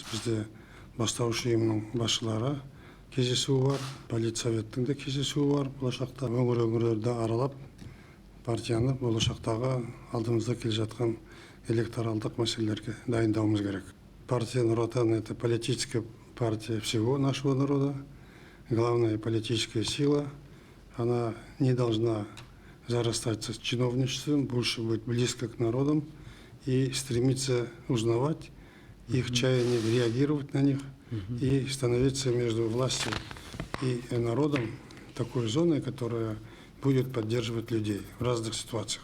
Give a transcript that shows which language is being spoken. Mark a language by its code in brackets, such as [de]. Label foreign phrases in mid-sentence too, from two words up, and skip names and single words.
[kk] Бізде бастауыш ұйымның басшылары кездесуі бар, политсоветтің де кездесуі бар. Болашақта өңір-өңірлерді аралап, партияны болашақтағы алдымызда келе жатқан электоралдық мәселелерге дайындауымыз керек. [ru] Партия Нур Отан — это политическая партия всего нашего народа, главная политическая сила. Она не должна зарастаться чиновничеством, больше быть близко к народам и стремиться узнавать их чаяния, реагировать на них и становиться между властью и народом такой зоной, которая будет поддерживать людей в разных ситуациях.